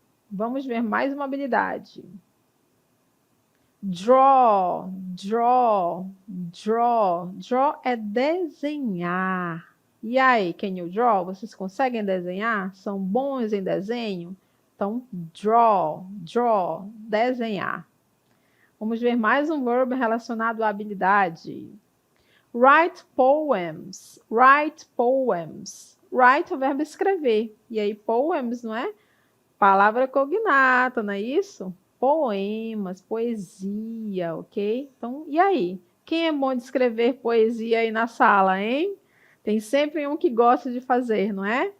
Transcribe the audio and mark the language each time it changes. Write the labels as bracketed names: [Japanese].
[Portuguese] Vamos ver mais uma habilidade. Draw, draw, draw. Draw é desenhar. E aí, [English] can you draw? [Portuguese] Vocês conseguem desenhar? São bons em desenho? Então, draw, draw, desenhar. Vamos ver mais um verbo relacionado à habilidade. [English] Write poems, write poems. [Portuguese] Write é o verbo escrever. E aí, poems, não é? Palavra cognata, não é isso? Poemas, poesia, ok? Então, e aí? Quem é bom de escrever poesia aí na sala, hein? Tem sempre um que gosta de fazer, não é?